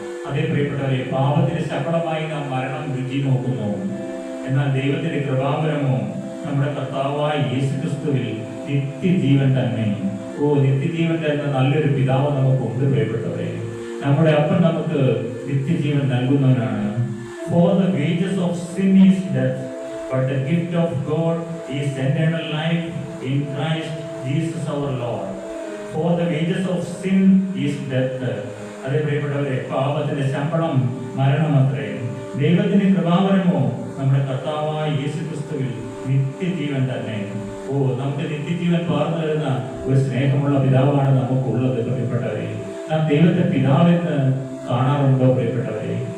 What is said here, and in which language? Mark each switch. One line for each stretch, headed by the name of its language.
Malayalam: അതേ പ്രിയപ്പെട്ടവരെ, പാപത്തിന്റെ ശമ്പളമായി നാം മരണം രുചി നോക്കുന്നു. എന്നാൽ ദൈവത്തിന്റെ കൃപാവരമോ നമ്മുടെ കർത്താവായ യേശുക്രിസ്തുവിൽ നിത്യജീവൻ തന്നെ. നിത്യജീവൻ തരുന്ന നല്ലൊരു പിതാവ് നമുക്കുണ്ട് പ്രിയപ്പെട്ടവരെ. നമ്മുടെ അപ്പൻ നമുക്ക് നിത്യജീവൻ നൽകുന്നവനാണ്.
English: For the wages of sin is death, but the gift of God is eternal life in Christ Jesus our Lord. For the wages of sin is death.
Malayalam: അതേ പ്രിയപ്പെട്ടവരെ, പാപത്തിന്റെ ശമ്പളം മരണമത്രേ, ദൈവത്തിന്റെ കൃപാവരമോ നമ്മുടെ കർത്താവായ യേശുക്രിസ്തുവിൽ നിത്യജീവൻ തന്നെ. നമുക്ക് നിത്യജീവൻ പകർന്നു തരുന്ന ഒരു സ്നേഹമുള്ള പിതാവാണ് നമുക്കുള്ളത് പ്രിയപ്പെട്ടവരെ. നാം ദൈവത്തെ പിതാവെന്ന് കാണാറുണ്ടോ പ്രിയപ്പെട്ടവരെ?